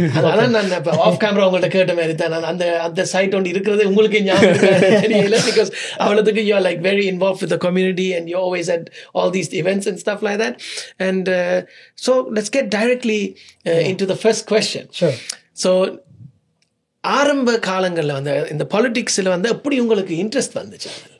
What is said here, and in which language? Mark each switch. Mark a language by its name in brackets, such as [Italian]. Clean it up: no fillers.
[Tamil] அதான் நான் இப்போ ஆஃப் கேமரா உங்கள்கிட்ட கேட்ட மாதிரி தான் நான் அந்த சைட் ஒன்று இருக்கிறது உங்களுக்கு ஞாபகம் தெரியல. [English] because [Tamil] அவ்வளோத்துக்கு [English] you are like very involved with the community and you always at all these events and stuff like that. And so let's get directly into the first question. Sure. [Tamil] So ஆரம்ப காலங்களில் இந்த பாலிடிக்ஸில் எப்படி உங்களுக்கு interest வந்துச்சு?